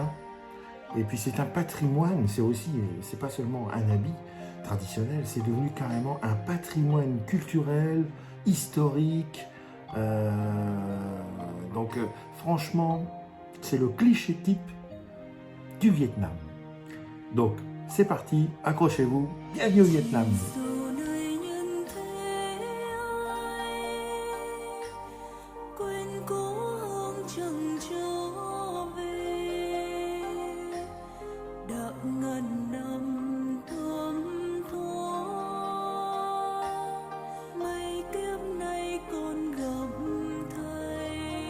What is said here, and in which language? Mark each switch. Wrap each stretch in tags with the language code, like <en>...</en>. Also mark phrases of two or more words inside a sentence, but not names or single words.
<fr>Et puis c'est un patrimoine, c'est pas seulement un habit traditionnel, c'est devenu carrément un patrimoine culturel, historique. Euh, franchement, c'est le cliché type du Vietnam. Donc c'est parti, accrochez-vous, bienvenue au Vietnam.</fr> <vi>Dù nơi nhân thế ai quên cố hương chẳng trở về, đã ngàn năm thấm thoa mấy kiếp nay con gặp thầy</vi>